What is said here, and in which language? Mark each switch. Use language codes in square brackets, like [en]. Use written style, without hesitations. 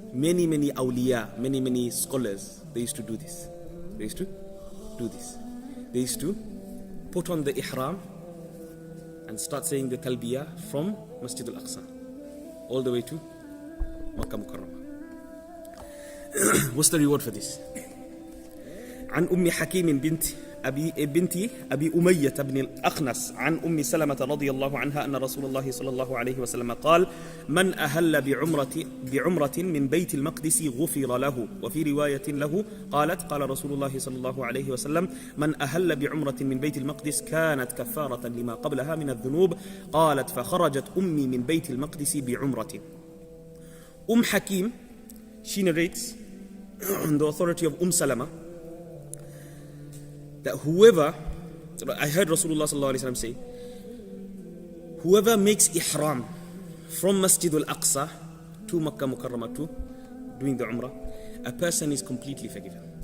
[en] Many awliya, many scholars, they used to do this. They used to do this. They used to put on the Ihraam and start saying the Talbiyah from Masjidul Aqsaa all the way to Makkah Mukarramah. What's the reward for this? [ar] عن أم حكيم بنت أبي أمية بن الأخنس عن أم سلمة رضي الله عنها أن رسول الله صلى الله عليه وسلم قال من أهل بعمرة من بيت المقدس غفر له. وفي رواية له قالت قال رسول الله صلى الله عليه وسلم من أهل بعمرة من بيت المقدس كانت كفارة لما قبلها من الذنوب. قالت فخرجت أمي من بيت المقدس بعمرة. [en] Hakim, she narrates on the authority of Salama that whoever, I heard Rasulullah sallallahu alaihi wasallam say, whoever makes ihram from Masjidul Aqsaa to Makkah Mukarramah to doing the Umrah, a person is completely forgiven.